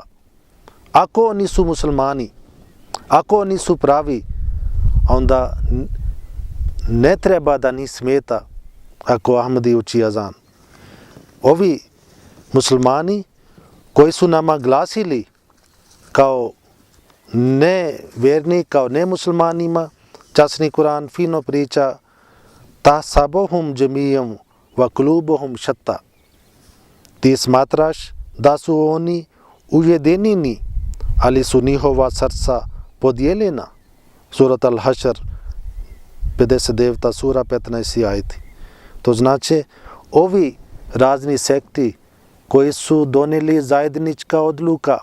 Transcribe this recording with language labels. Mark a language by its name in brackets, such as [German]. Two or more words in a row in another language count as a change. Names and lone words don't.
[Bosnian] Ako oni su muslimani, ako oni su pravi, onda ne treba da ni smeta ako Ahmadi uči azan. Ovi muslimani koji su nama glasili kao nevjerni, kao nemuslimanima, časni Kur'an fino priča, [Arabic] تحسبهم جميعا وقلوبهم شتى. [Bosnian] Ti smatraš da su oni ujedinjeni, ali su njihova srca podijeljena. Surat Al-Hašr, 59. sura, 15. ajeti. To znači, ovi razni sekti koji su donijeli zajednička odluka.